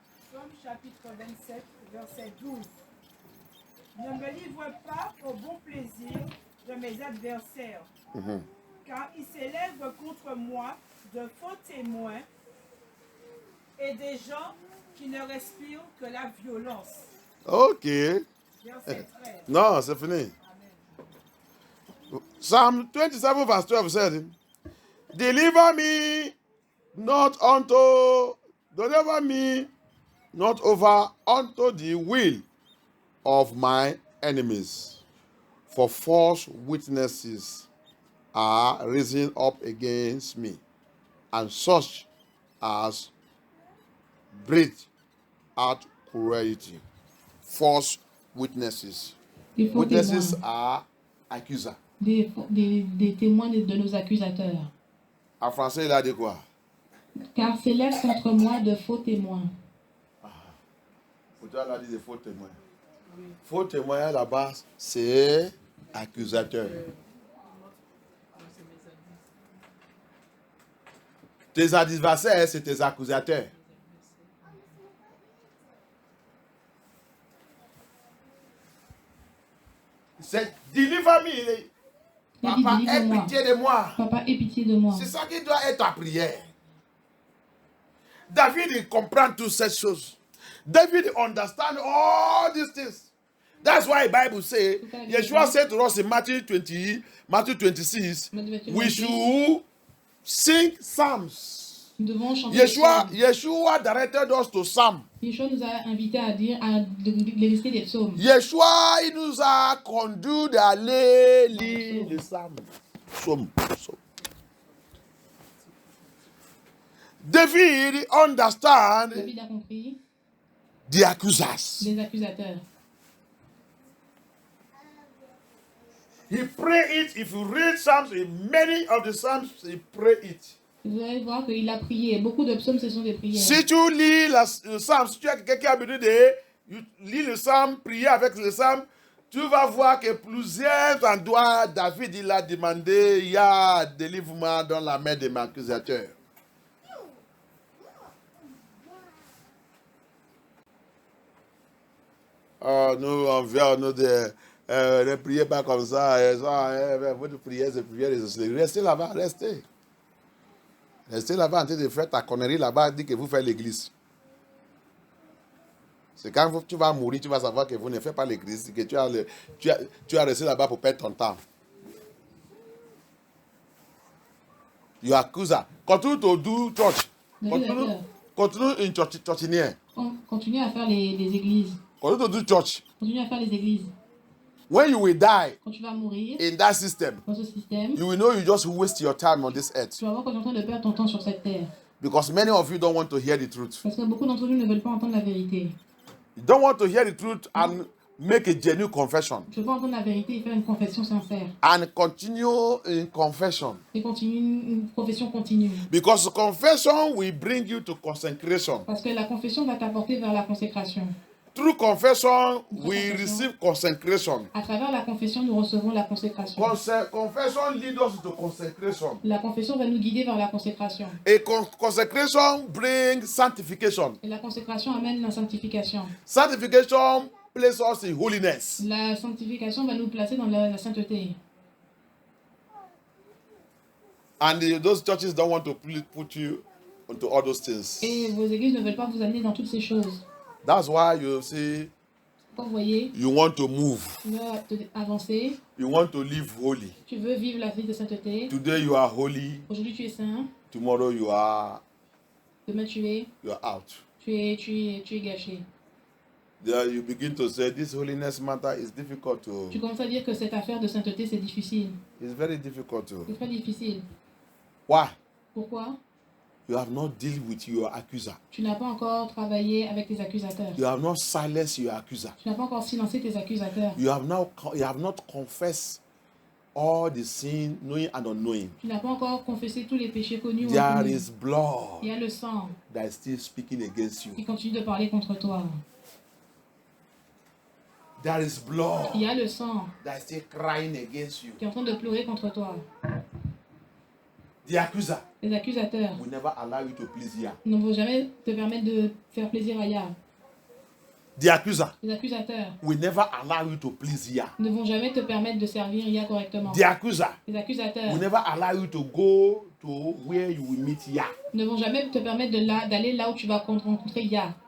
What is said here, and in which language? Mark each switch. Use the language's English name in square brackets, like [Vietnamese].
[French] Psaume chapitre 27, verset 12. Ne me livre pas au bon plaisir de mes adversaires, car ils s'élèvent contre moi de faux témoins et des gens qui ne respirent que la violence. Ok. Verset 13. Non, c'est fini. [English] Psalm 27 verse 12 said, deliver me not unto, deliver me not over unto the will of my enemies, for false witnesses are risen up against me, and such as breathe out cruelty. False witnesses. [French] Des faux [English] Witnesses [French] témoins. [English] are accusers. [French] Des témoins de nos accusateurs. En français, il a dit quoi? Car s'élèvent contre moi de faux témoins. Pour toi, il a dit des faux témoins. Faux témoins, là-bas, c'est accusateur. Tes adversaires, c'est tes accusateurs. C'est [English] deliver me. [French] Papa, aie délivre-moi. pitié de moi. Papa, aie pitié de moi. C'est ça qui doit être ta prière. David, il comprend toutes ces choses. [English] David understand all these things. That's why the Bible says, Yeshua said to us in Matthew 26, we should sing psalms. [French] Nous devons chanter des psaumes. [English] Yeshua directed us to psalm. [French] Yeshua nous a invités à dire, de réciter des psaumes. Yeshua, il nous a conduit d'aller lire les psalms. Psaume. [English] David understand [French] David a compris [English] the accusers. [French] les accusateurs. [English] He pray it. If you read Psalms, in many of the Psalms, he pray it. [French] Vous allez voir qu'il a prié. Beaucoup de psaumes, ce sont des prières. Si tu lis le Psalm, si tu as quelqu'un qui a besoin de lire le Psalme, prier avec le Psalme, tu vas voir que plusieurs endroits, David, il a demandé, il y a délivre-moi dans la main de mes accusateurs. Nous, on vient, nous, ne priez pas comme ça. Votre prière, c'est prière. Restez là-bas, restez. Restez là-bas en train de faire ta connerie là-bas, dit que vous faites l'église. C'est quand tu vas mourir, tu vas savoir que vous ne faites pas l'église, que tu as resté là-bas pour perdre ton temps. [English] You accuse her. Continue to do church. Continue in church. [French] Continue à faire les églises. [English] Continue to do church. [French] Continue à faire les églises. [English] When you will die [French] Quand tu vas mourir [English] in that system, [French] dans ce système, [English] you will know you just waste your time on this earth. [French] tu vas voir que tu es en train de perdre ton temps sur cette terre. [English] Because many of you don't want to hear the truth. [French] Parce que beaucoup d'entre nous ne veulent pas entendre la vérité. [English] You don't want to hear the truth and make a genuine confession. [French] Tu veux pas entendre la vérité et faire une confession sincère. [English] And continue in confession. [French] Et continue une profession continue. [English] Because confession will bring you to consecration. [French] Parce que la confession va t'apporter vers la consécration. [English] Through confession, we receive consecration. [French] À travers la confession, nous recevons la consécration. [English] Confession leads us to consecration. [French] La confession va nous guider vers la consécration. [English] A consecration brings sanctification. [French] Et la consécration amène la sanctification. [English] Sanctification places us in holiness. [French] La sanctification va nous placer dans la sainteté. [English] And those churches don't want to put you into all those things. [French] Et vos églises ne veulent pas vous amener dans toutes ces choses. [English] That's why you see, [French] Quand vous voyez, [English] you want to move. [French] tu veux avancer, [English] You want to live holy. [French] tu veux vivre la vie de sainteté. [English] Today you are holy. [French] Aujourd'hui tu es saint, [English] Tomorrow you are [French] demain tu es [English] out. [French] gâché. [English] There you begin to say this holiness matter is difficult to. [French] Tu commences à dire que cette affaire de sainteté c'est difficile. [English] It's very difficult to. [French] C'est très difficile. [English] Why? [French] Pourquoi? [English] You have not dealt with your accuser. [French] Tu n'as pas encore travaillé avec tes accusateurs. [English] You have not silenced your accuser. [French] Tu n'as pas encore silencé tes accusateurs. [English] You have not confessed all the sin, knowing and unknowing. [French] Tu n'as pas encore confessé tous les péchés connus ou [English] There [French] inconnus. [English] is blood [French] Il y a le sang [English] that is still speaking against you. [French] qui continue de parler contre toi. [English] There is blood [French] Il y a le sang [English] that is still crying against you. [French] qui est en train de pleurer contre toi. [English] The accuser [French] Les accusateurs [English] will never allow you to please Yah. [French] ne vont jamais te permettre de faire plaisir à Yah. [English] The accuser [French] Les accusateurs [English] will never allow you to please Yah. [French] ne vont jamais te permettre de servir Yah correctement. [English] The accuser [French] Les accusateurs [English] will never allow you to go to where you will meet Yah. [French] ne vont jamais te permettre d'aller là où tu vas rencontrer Yah.